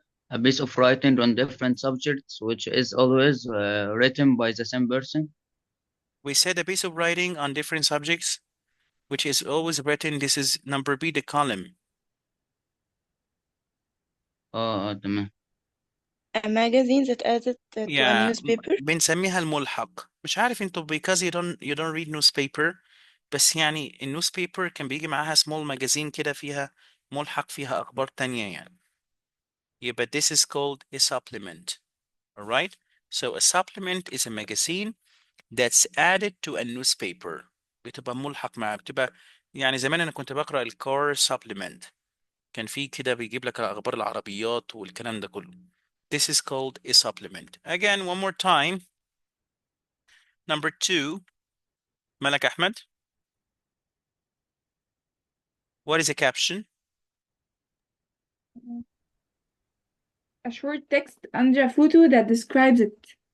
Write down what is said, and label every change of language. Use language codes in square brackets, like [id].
[en] A piece of writing on different subjects which is always written by the same person. We said a piece of writing on different subjects, which is always written. This is number B, the column. [ar] تمام. [en] a magazine that added to a Yeah, newspaper. [ar] بنسميها الملحق. مش عارف انتوا [en] because you don't read newspaper, [ar] بس يعني النيوزبيبر كان بيجي معاها [en] small magazine [ar] كده فيها ملحق فيها أخبار تانية يعني. [en] Yeah, but this is called a supplement. All right? So a supplement is a magazine that's added to a newspaper. [ar] بتبقى ملحق معاه, بتبقى يعني زمان أنا كنت بقرأ الكار supplement. كان في كده بيجيب لك أخبار العربيات والكلام ده كله. [en] This is called a supplement. Again, one more time. Number 2, Malak Ahmed. What is a caption? A short text under a photo that describes it.